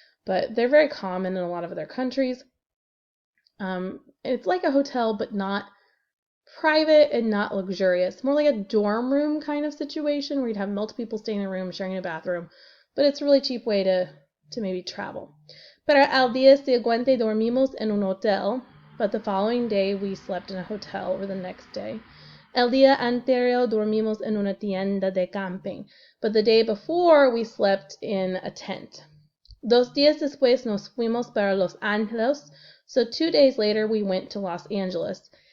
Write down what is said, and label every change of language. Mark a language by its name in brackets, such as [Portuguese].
[English] But they're very common in a lot of other countries. It's like a hotel, but not private and not luxurious. More like a dorm room kind of situation where you'd have multiple people staying in a room, sharing a bathroom. But it's a really cheap way to maybe travel. [Spanish] Pero al día siguiente dormimos en un hotel. [English] But the following day we slept in a hotel, or the next day. [Spanish] El día anterior dormimos en una tienda de camping. [English] But the day before we slept in a tent. [Spanish] 2 días después nos fuimos para Los Angeles. [English] So 2 days later we went to Los Angeles.